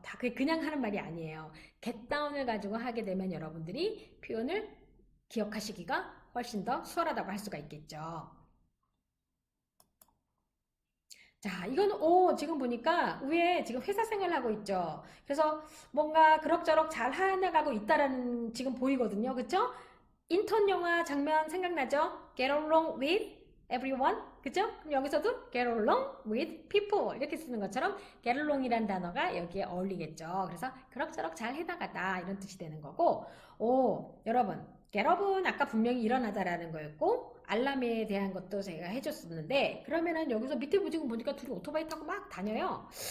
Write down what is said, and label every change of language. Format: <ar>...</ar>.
<ko>다 그게 그냥 하는 말이 아니에요. 겟다운을 가지고 하게 되면 여러분들이 표현을 기억하시기가 훨씬 더 수월하다고 할 수가 있겠죠. 자, 이거는, 지금 보니까 위에 지금 회사 생활을 하고 있죠. 그래서 뭔가 그럭저럭 잘 해나가고 있다라는 지금 보이거든요. 그쵸? 인턴 영화 장면 생각나죠?</ko> <en>Get along with everyone.</en> <ko>그죠? 그럼 여기서도</ko> <en>get along with people.</en> <ko>이렇게 쓰는 것처럼 get along이란 단어가 여기에 어울리겠죠. 그래서 그럭저럭 잘 해나가다 이런 뜻이 되는 거고, 여러분, get up은 아까 분명히 일어나다라는 거였고, 알람에 대한 것도 제가 해줬었는데, 그러면은 여기서 밑에 지금 보니까 둘이 오토바이 타고 막 다녀요.</ko>